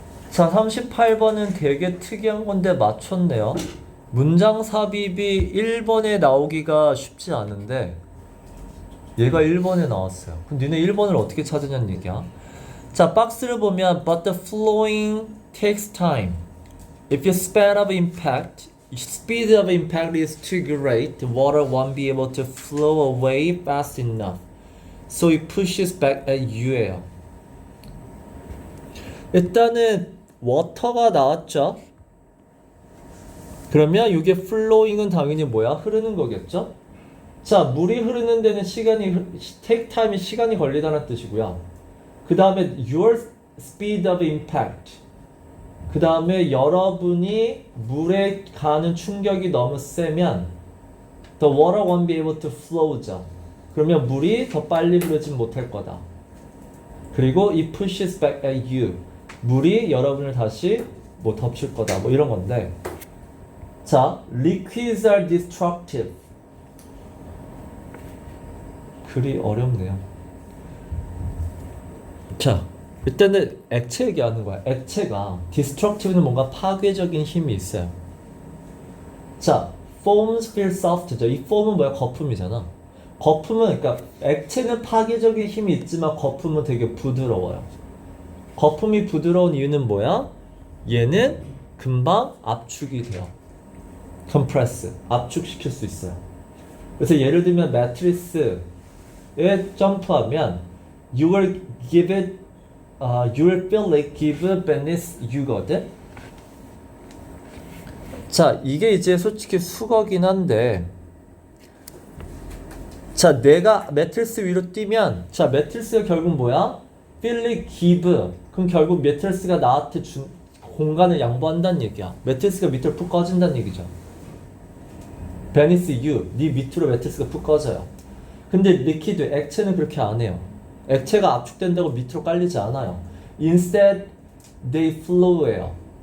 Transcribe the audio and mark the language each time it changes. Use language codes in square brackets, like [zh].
[ko] 자, 38번은 되게 특이한 건데 맞췄네요. 문장 삽입이 1번에 나오기가 쉽지 않은데 얘가 1번에 나왔어요. 그럼 니네 1번을 어떻게 찾으냐는 얘기야. 자, 박스를 보면 [en] but the flowing takes time. If your speed of impact is too great, the water won't be able to flow away fast enough. So it pushes back at you예요. [ko] 일단은 water가 나왔죠. 그러면 이게 flowing은 당연히 뭐야? 흐르는 거겠죠? 자, 물이 흐르는 데는 [en] take time [ko] 이 시간이 걸리다는 뜻이고요. 그 다음에 your [en] speed of impact. [ko] 그 다음에 여러분이 물에 가는 충격이 너무 세면 [en] the water won't be able to flow죠. [ko] 그러면 물이 더 빨리 흐르진 못할 거다. [en] 그리고 it pushes back at you. [ko] 물이 여러분을 다시 뭐 덮칠 거다. 뭐 이런 건데. [en] 자, liquids are destructive. [ko] 글이 어렵네요. 자, 일단은 액체 얘기하는 거야. 액체가 destructive는 뭔가 파괴적인 힘이 있어요. [en] 자, foams feel soft죠. [ko] 이 foam은 뭐야? 거품이잖아. 거품은 그러니까 액체는 파괴적인 힘이 있지만 거품은 되게 부드러워요. 거품이 부드러운 이유는 뭐야? 얘는 금방 압축이 돼요. compress, 압축시킬 수 있어요. 그래서 예를 들면 매트리스에 점프하면 [en] you will give it, you will feel it give beneath you거든. [ko] 자, 이게 이제 솔직히 수거긴 한데, 자, 내가 매트리스 위로 뛰면, 자, 매트리스가 결국 뭐야? [en] feel it give. [ko] 그럼 결국 매트리스가 나한테 준 공간을 양보한다는 얘기야. 매트리스가 밑으로 푹 꺼진다는 얘기죠. [en] beneath you, [ko] 네 밑으로 매트리스가 푹 꺼져요. 근데 리퀴드, 액체는 그렇게 안 해요. 액체가 압축된다고 밑으로 깔리지 않아요. [en] Instead, they flow예요.